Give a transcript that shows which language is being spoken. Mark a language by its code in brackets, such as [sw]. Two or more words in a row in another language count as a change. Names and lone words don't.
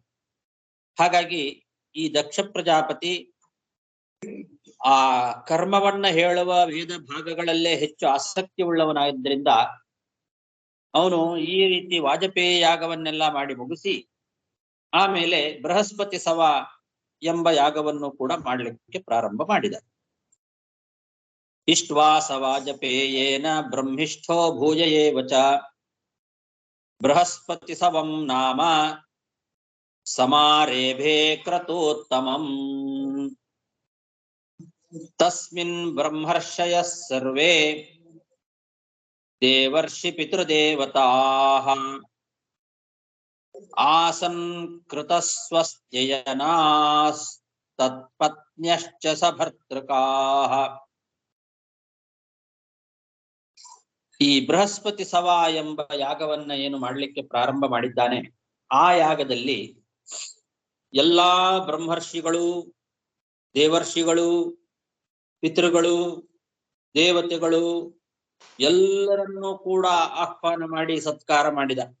[kn] ಹಾಗಾಗಿ ಈ ದಕ್ಷ ಪ್ರಜಾಪತಿ ಆ ಕರ್ಮವನ್ನ ಹೇಳುವ ವೇದ ಭಾಗಗಳಲ್ಲೇ ಹೆಚ್ಚು ಆಸಕ್ತಿ ಉಳ್ಳವನಾಗಿದ್ದರಿಂದ ಅವನು ಈ ರೀತಿ ವಾಜಪೇಯ ಯಾಗವನ್ನೆಲ್ಲ ಮಾಡಿ ಮುಗಿಸಿ ಆಮೇಲೆ ಬೃಹಸ್ಪತಿ ಸವ ಎಂಬ ಯಾಗವನ್ನು ಕೂಡ ಮಾಡಲಿಕ್ಕೆ ಪ್ರಾರಂಭ ಮಾಡಿದ. [sa] ಇಷ್ಟ್ವಾಸ ವಾಜಪೇಯೇನ ಬ್ರಹ್ಮಿಷ್ಠೋ ಭೂಯ ಏವ ಚ ಬೃಹಸ್ಪತಿ ಸವಂ ನಾಮ ಸಮಾರೇಭೆ ಕ್ರತೋತ್ತಮಂ. ತಸ್ಮಿನ್ ಬ್ರಹ್ಮರ್ಷಯಃ ಸರ್ವೇ ದೇವರ್ಷಿ ಪಿತೃದೇವತಾಃ ಆಸನ್ ಕೃತಸ್ವಸ್ತ್ಯಯನಾಸ್ ತತ್ಪತ್ನ್ಯಶ್ಚ ಸಭರ್ತೃಕಾಃ. [kn] ಈ ಬೃಹಸ್ಪತಿ ಸವ ಎಂಬ ಯಾಗವನ್ನ ಏನು ಮಾಡಲಿಕ್ಕೆ ಪ್ರಾರಂಭ ಮಾಡಿದ್ದಾನೆ, ಆ ಯಾಗದಲ್ಲಿ ಎಲ್ಲಾ ಬ್ರಹ್ಮರ್ಷಿಗಳು, ದೇವರ್ಷಿಗಳು, ಪಿತೃಗಳು, ದೇವತೆಗಳು ಎಲ್ಲರನ್ನೂ ಕೂಡ ಆಹ್ವಾನ ಮಾಡಿ ಸತ್ಕಾರ ಮಾಡಿದ.